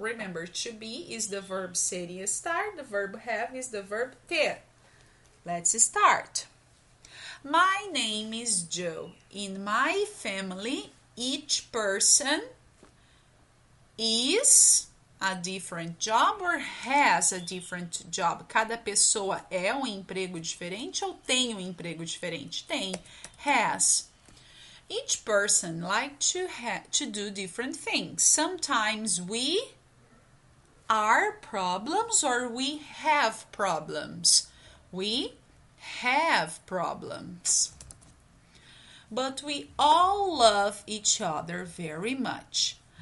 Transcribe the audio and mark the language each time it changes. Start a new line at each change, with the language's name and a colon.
English: Remember, to be is the verb
Portuguese: ser e estar.
English: The verb have is the verb ter. Let's start. My name is Joe. In my family, each person is a different job or has a different job.
Portuguese: Cada pessoa é um emprego diferente ou tem um emprego diferente? Tem. Has.
English: Each person likes to do different things. Sometimes we are problems or we have problems. We have problems. But we all love each other very much.